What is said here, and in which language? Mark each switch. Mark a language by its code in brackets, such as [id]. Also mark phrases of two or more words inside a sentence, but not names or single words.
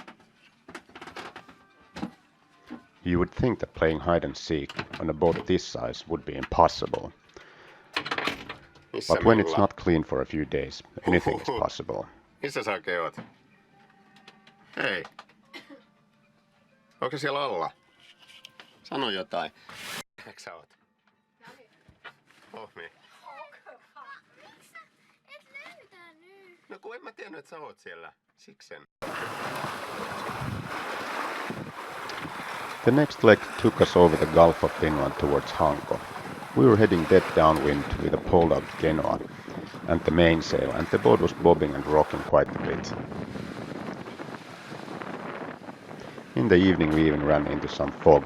[en] You would think that playing hide and seek on a boat this size would be impossible. [fi] Missä [en] But when it's Milla? not clean for a few days, anything is possible. [fi] Missä sä oikein oot? Hei. Onko siellä alla? Sano jotain. Eikö sä oot? Oh niin. Miksi sä et löytänyt? No kun en mä tiennyt, että sä oot siellä. Siksen. [en] The next leg took us over the Gulf of Finland towards Hanko. We were heading dead downwind with a pulled-out canoe and the mainsail, and the boat was bobbing and rocking quite a bit. In the evening we even ran into some fog.